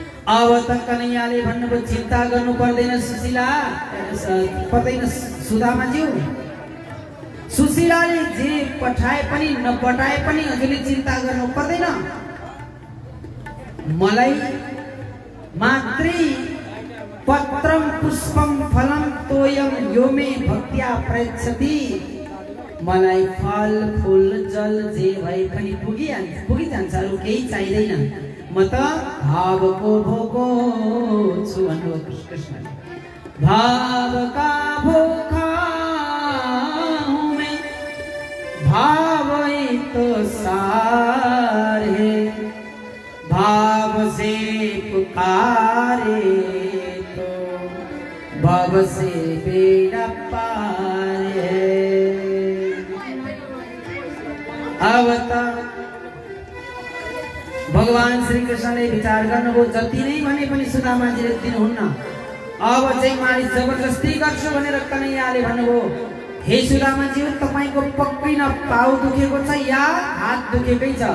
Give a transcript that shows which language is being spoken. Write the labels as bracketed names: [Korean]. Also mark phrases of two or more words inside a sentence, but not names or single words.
[Nepali] अब त कन्हैयाले भन्नुभयो चिन्ता गर्नु पर्दैन सुशीला, पर्दैन सुदामाज्यू। सुशीलाले जे पठाए पनि नपठाए पनि हजुरले चिन्ता गर्नु पर्दैन। मलाई मात्रै [Sanskrit] पत्रम पुष्पम फलम तोयम यो मे भक्त्या प्रयच्छति। [Nepali] मलाई फल फूल जल जे भए पनि पुगिजान्छ, अरू केही चाहिँदैन। म त भावको भोको छु भन्नुभयो कृष्णले। [Hindi] भाव का भोका हूँ मैं, भाव ही तो सार है, भाव से पुकारे तो भव से बेड़ा पार है। [Nepali] अब त भगवान श्री कृष्णले विचार गर्नुभयो जति नै भने पनि सुदामाजीले दिनुहुन्न। अब चाहिँ म जबरजस्ती गर्छु भनेर कन्हैयाले भन्नुभयो हे सुदामाजी, तपाईको पक्कै न पाउ दुखेको छ या हात दुखेकै छ।